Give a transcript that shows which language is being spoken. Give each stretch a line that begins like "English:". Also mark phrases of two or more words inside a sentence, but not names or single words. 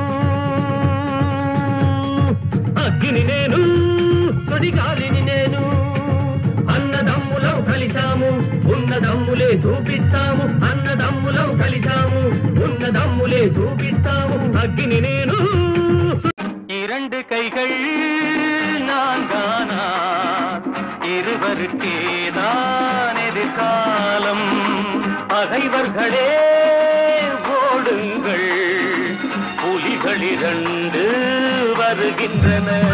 Telugu: అగ్గిని నేను సుడిగాలిని నేను అన్నదమ్ములం కలిశాము ఉన్నదమ్ములే చూపిస్తాము అన్నదమ్ములం కలిశాము ఉన్నదమ్ములే చూపిస్తాము అగ్గిని నేను
Tamil: இரண்டு கைகள் நான்கானா இருவருக்கே தான் எதிர்காலம். பகைவர்களே ஓடுங்கள் புலிகள் இரண்டு வருகின்றன.